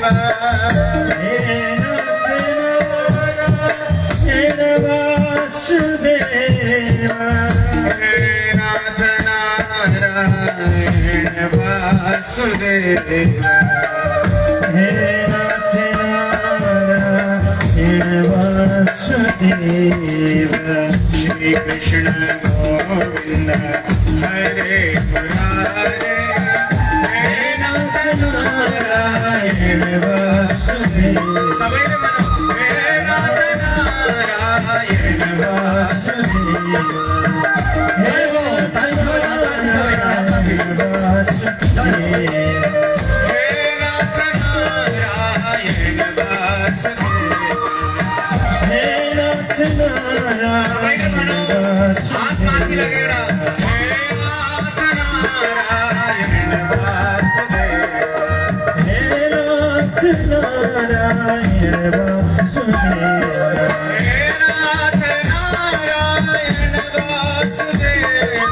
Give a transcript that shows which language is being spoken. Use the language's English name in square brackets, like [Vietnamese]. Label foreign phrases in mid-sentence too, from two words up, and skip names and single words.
[Sanskrit] हे नाथ नारायण वासुदेव। हे नाथ नारायण वासुदेव। श्री कृष्ण गोविंद हरे मुरारे हे नाथ नारायण वासुदेव। [Nepali] सबैले भनौँ, [Sanskrit] हे नाथ नारायण वासुदेव। हे नाथ नारायण वासुदेव। हे नाथ नारायण वासुदेव। हे नाथ नारायण [Nepali] हाथ माथि लगेर [Sanskrit] हे नाथ नारायण वासुदेव। हे नाथ नारायण वासुदेव। हे नाथ नारायण वासुदेव।